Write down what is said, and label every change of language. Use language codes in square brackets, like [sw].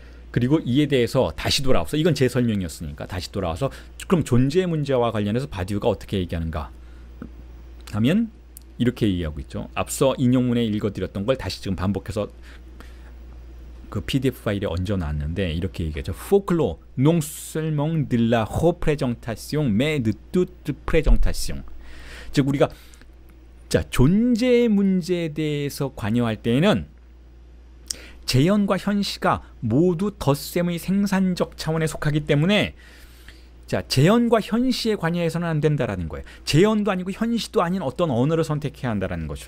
[ko] 그리고 이에 대해서 다시 돌아와서, 이건 제 설명이었으니까 다시 돌아와서 그럼 존재의 문제와 관련해서 바디우가 어떻게 얘기하는가 하면 이렇게 얘기하고 있죠. 앞서 인용문에 읽어드렸던 걸 다시 지금 반복해서 그 PDF 파일에 얹어놨는데 이렇게 얘기하죠. [fr] Folklore non seulement de la représentation mais de toute présentation. [ko] 즉 우리가 자, 존재의 문제에 대해서 관여할 때에는 재현과 현시가 모두 덧셈의 생산적 차원에 속하기 때문에 자, 재현과 현시에 관여해서는 안 된다라는 거예요. 재현도 아니고 현시도 아닌 어떤 언어를 선택해야 한다는 것이죠.